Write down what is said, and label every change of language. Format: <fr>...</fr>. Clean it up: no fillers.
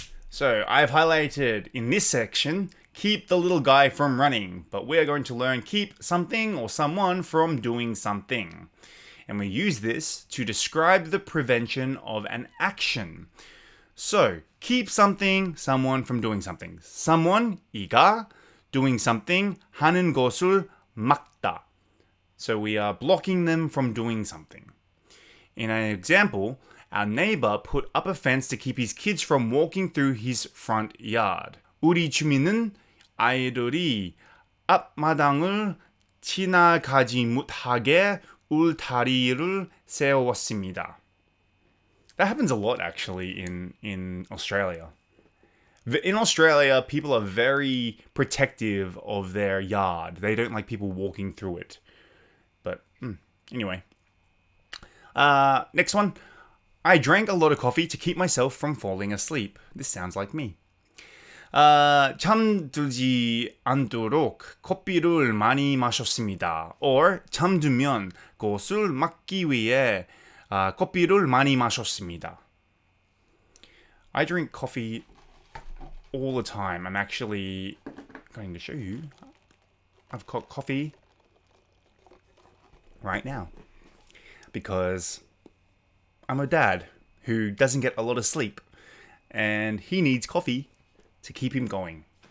<en>So I've highlighted in this section, keep the little guy from running, but we're going to learn keep something or someone from doing something. And we use this to describe the prevention of an action. So, keep something, someone from doing something. Someone,</en> <ko>이가,</ko> <en>doing something,</en> <ko>하는 것을 막다.</ko> <en>So we are blocking them from doing something. In an example, our neighbor put up a fence to keep his kids from walking through his front yard.</en> <ko>우리 주민은 아이들이 앞마당을 지나가지 못하게 울타리를 세웠습니다.</ko> <en>That happens a lot actually in Australia. In Australia, people are very protective of their yard. They don't like people walking through it. But anyway. Next one. I drank a lot of coffee to keep myself from falling asleep. This sounds like me.</en> <ko>잠들지 않도록 커피를 많이 마셨습니다. Or 잠들면 그것을 막기 위해 커피를 많이 마셨습니다.</ko> <en>I drink coffee all the time. I'm actually going to show you. I've got coffee right now because I'm a dad who doesn't get a lot of sleep and he needs coffee to keep him going.</en>